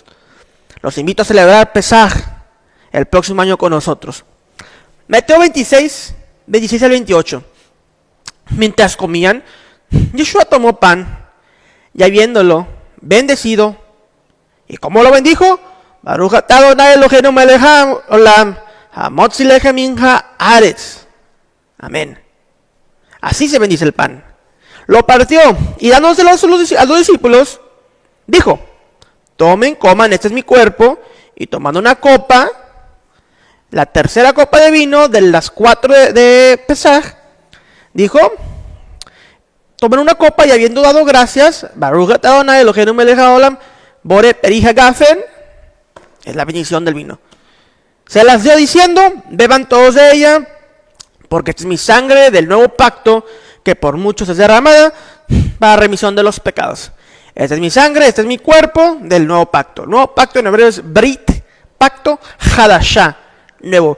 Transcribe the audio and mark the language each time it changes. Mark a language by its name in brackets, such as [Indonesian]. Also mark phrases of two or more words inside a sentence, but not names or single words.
[Spanish] Los invito a celebrar Pesaj el próximo año con nosotros. Mateo 26, 26 al 28. Mientras comían, Yeshua tomó pan, y habiéndolo bendecido, ¿y cómo lo bendijo? [Hebrew] ברוך אתה אדני אלהינו מלך העולם, המוציא לחם מן הארץ. [Spanish] Amén. Así se bendice el pan. Lo partió y dándoselo a los discípulos, dijo: tomen, coman, este es mi cuerpo. Y tomando una copa, la tercera copa de vino de las 4 de Pesaj, dijo: tomen una copa, y habiendo dado gracias, [Hebrew] ברוך אתה אדני אלהינו מלך העולם, בורא פרי הגפן, [Spanish] es la bendición del vino. Se las dio diciendo: beban todos de ella, porque esta es mi sangre del nuevo pacto, que por muchos es derramada para remisión de los pecados. Esta es mi sangre, este es mi cuerpo del nuevo pacto. El nuevo pacto en hebreo es Brit, pacto, Hadashah, nuevo.